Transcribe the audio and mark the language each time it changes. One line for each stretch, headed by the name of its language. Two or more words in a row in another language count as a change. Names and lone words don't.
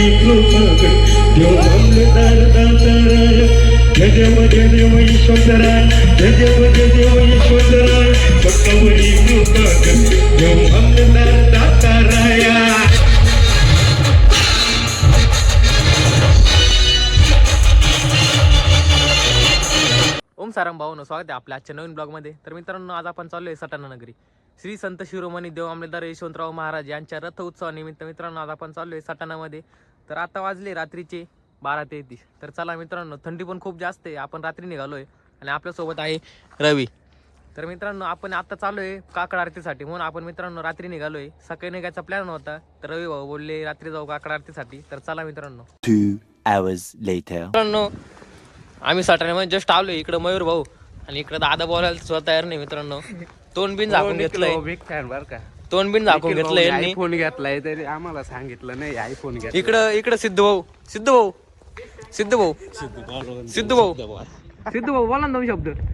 Marathi: कृपा कर देव मामलेदार दाताराय देव यशवंतराय देव यशवंतराय भक्तावरी कृपा कर देव मामलेदार दाताराय. ओम सारंग भाऊनो, स्वागत आहे आपल्या आजच्या नवीन ब्लॉगमध्ये. तर मित्रांनो, आज आपण चाललोय सटाणा नगरी श्री संत शिरोमणी देव मामलेदार यशवंतराव महाराज यांच्या रथ उत्सवानिमित्त मित्रांनो आज आपण चाललोय सटाणामध्ये. तर आता वाजले रात्रीचे 12:33. तर चला मित्रांनो, थंडी पण खूप जास्त आहे. आपण रात्री निघालोय आणि आपल्यासोबत आहे रवी. तर मित्रांनो, आपण आता चाललोय काकड आरतीसाठी, म्हणून आपण मित्रांनो रात्री निघालोय. सकाळी निघायचा प्लॅन होता, तर रवी भाऊ बोलले रात्री जाऊ काकड आरतीसाठी. तर चला मित्रांनो.
English: 2 hours later.
Marathi: मित्रांनो, आम्ही सटाण्यामध्ये जस्ट आलोय. इकडं मयूर भाऊ आणि इकडं दादा बोलायला सुद्धा तयार नाही मित्रांनो. तोंड बिन झाकून घेतलंय.
English: big fan
Marathi: बर का. तोंड बिन झाकून घेतलंय यांनी. आयफोन घेतलाय तरी आम्हाला सांगितलं नाही आयफोन घेतला. इकडं सिद्धू भाऊ बोला ना 2 शब्द.